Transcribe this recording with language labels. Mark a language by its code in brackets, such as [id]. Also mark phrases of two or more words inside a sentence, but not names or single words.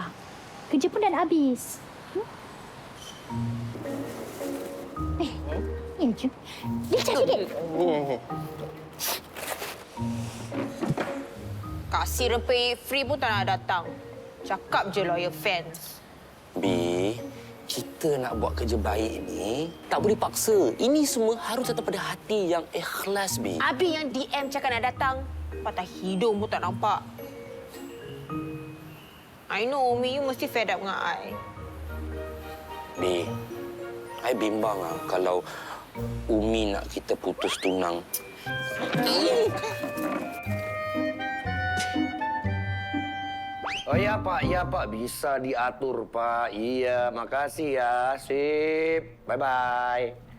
[ms] Kerja pun dah nak habis. Ya je. Dia cari sikit. Kasih rempeyek free pun tak nak datang. Cakap je loyal fans. Bi, kita nak buat kerja baik ni tak boleh paksa. Ini semua harus datang pada hati yang ikhlas, Bi. Abi yang DM cakap nak datang, patah hidung pun tak nampak. [en] I know, [ms] Umi, you mesti [en] fed up [ms] dengan I. Bi, I bimbang kalau Umi nak kita putus tunang. [id] Oh ya Pak, bisa diatur Pak. Iya, makasih ya. Sip. Bye-bye.